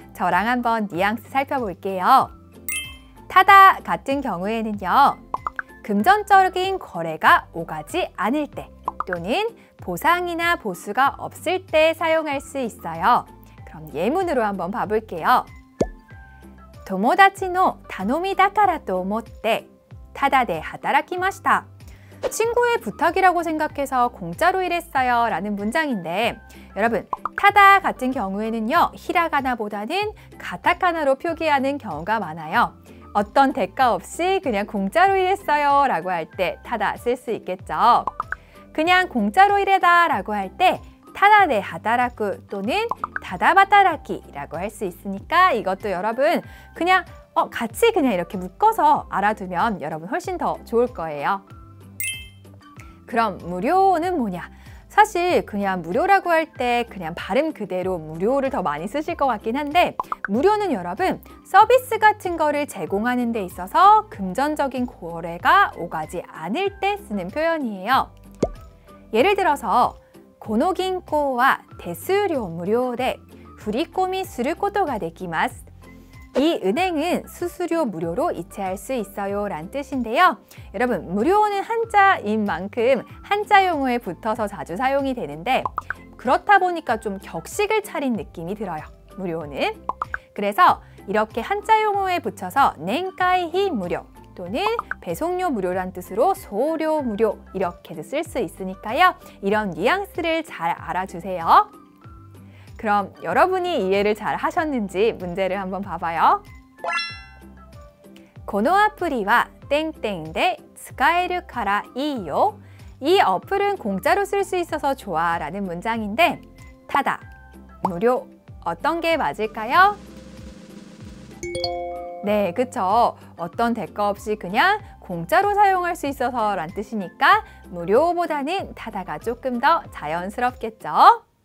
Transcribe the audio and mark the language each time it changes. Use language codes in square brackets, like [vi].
[ko] 저랑 한번 뉘앙스 살펴볼게요. 타다 같은 경우에는요, 금전적인 거래가 오가지 않을 때 또는 보상이나 보수가 없을 때 사용할 수 있어요. 그럼 예문으로 한번 봐볼게요. [ja] 友達の頼みだからと思ってタダで働きました. [ko] 친구의 부탁이라고 생각해서 공짜로 일했어요 라는 문장인데, 여러분, 타다 같은 경우에는요, 히라가나보다는 가타카나로 표기하는 경우가 많아요. 어떤 대가 없이 그냥 공짜로 일했어요 라고 할 때 타다 쓸 수 있겠죠. 그냥 공짜로 일하다 라고 할 때 타다데 하다라쿠 또는 다다바타라키라고 할 수 있으니까 이것도 여러분 그냥 같이 그냥 이렇게 묶어서 알아두면 여러분 훨씬 더 좋을 거예요. 그럼 무료는 뭐냐? 사실 그냥 무료라고 할 때 그냥 발음 그대로 무료를 더 많이 쓰실 것 같긴 한데, 무료는 여러분 서비스 같은 거를 제공하는 데 있어서 금전적인 거래가 오가지 않을 때 쓰는 표현이에요. 예를 들어서 [ja] この銀行は手数料無料で振り込みすることができます. [ko] 이 은행은 수수료 무료로 이체할 수 있어요 라는 뜻인데요. 여러분, 무료는 한자인 만큼 한자 용어에 붙어서 자주 사용이 되는데, 그렇다 보니까 좀 격식을 차린 느낌이 들어요, 무료는. 그래서 이렇게 한자 용어에 붙여서 넨카이히 무료 또는 배송료 무료란 뜻으로 소료 무료 이렇게도 쓸 수 있으니까요. 이런 뉘앙스를 잘 알아주세요. 그럼 여러분이 이해를 잘 하셨는지 문제를 한번 봐봐요. [ja] このアプリは땡땡で使えるからいいよ. [ko] 이 어플은 공짜로 쓸 수 있어서 좋아 라는 문장인데, 타다, 무료, 어떤 게 맞을까요? 네, 그쵸. 어떤 대가 없이 그냥 공짜로 사용할 수 있어서 라는 뜻이니까 무료보다는 타다가 조금 더 자연스럽겠죠?